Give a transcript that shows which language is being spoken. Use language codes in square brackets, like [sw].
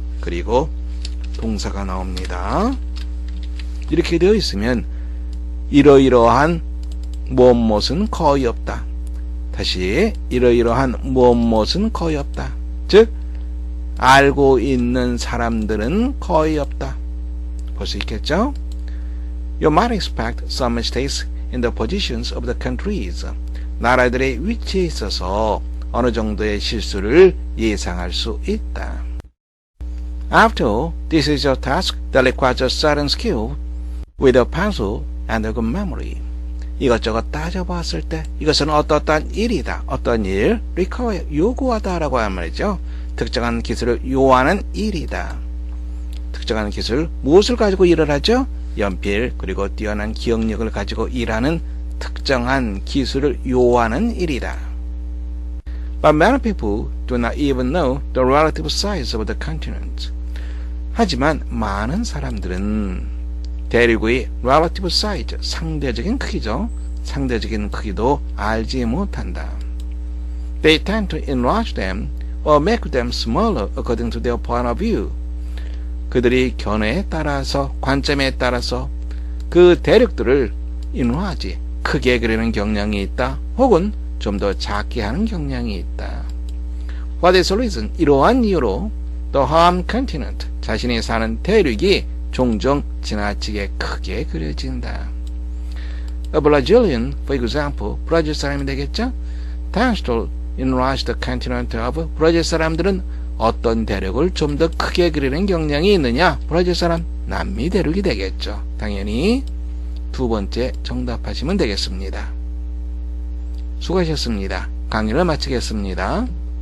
[ko] 그리고 동사가 나옵니다. 이렇게 되어 있으면 이러이러한 무엇은 거의 없다. 다시 이러이러한 무엇은 거의 없다. 즉 알고 있는 사람들은 거의 없다. 볼 수 있겠죠? [en] You might expect some mistakes in the positions of the countries. [ko] 나라들의 위치에 있어서 어느 정도의 실수를 예상할 수 있다. [en] After all, this is a task that requires a certain skill with a pencil and a good memory. [ko] 이것저것 따져봤을 때 이것은 어떠한 일이다. 어떤 일, require, 요구하다라고 하는 말이죠. 특정한 기술을 요하는 일이다. 특정한 기술, 무엇을 가지고 일을 하죠? 연필, 그리고 뛰어난 기억력을 가지고 일하는 특정한 기술을 요하는 일이다. [en] But many people do not even know the relative size of the continent. [ko] 하지만 많은 사람들은 대륙의 [en] relative size, [ko] 상대적인 크기죠. 상대적인 크기도 알지 못한다. [en] They tend to enlarge them or make them smaller according to their point of view. [ko] 그들이 견해에 따라서, 관점에 따라서 그 대륙들을 enlarge, 크게 그리는 경향이 있다. 혹은 좀 더 작게 하는 경향이 있다. [en] What is the reason? [ko] 이러한 이유로 [en] the home continent, [ko] 자신이 사는 대륙이 종종 지나치게 크게 그려진다. [en] A Brazilian, for example, [ko] 브라질 사람이 되겠죠? [en] tends to enlarge the continent of. [ko] 브라질 사람들은 어떤 대륙을 좀 더 크게 그리는 경향이 있느냐? 브라질 사람, 남미 대륙이 되겠죠. 당연히 두 번째 정답하시면 되겠습니다. 수고하셨습니다. 강의를 마치겠습니다.